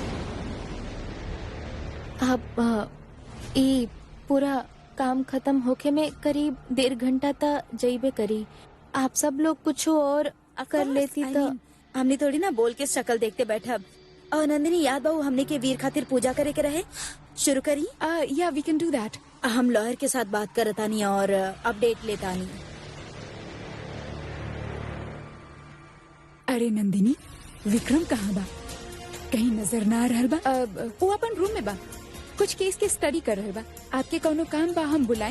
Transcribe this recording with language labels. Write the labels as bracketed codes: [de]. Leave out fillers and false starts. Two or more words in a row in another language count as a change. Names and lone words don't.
[bho] अब ई पूरा काम खत्म होके में करीब 1.5 घंटा तक जइबे करी। आप सब लोग कुछ और कर लेती तो हमने थोड़ी ना बोल के शक्ल देखते बैठब। और नंदिनी, याद बाबू हमने के वीर खातिर पूजा करे के रहे। शुरू करी। [en] yeah we can do that. [bho] हम लॉयर के साथ बात करतानी और अपडेट लेतानी। अरे नंदिनी, विक्रम कहाँ बा? कहीं नजर ना आ रहल बा? वो अपन रूम में बा, कुछ केस के स्टडी कर रहल बा। आपके कौनो काम बा हम बुलाएं?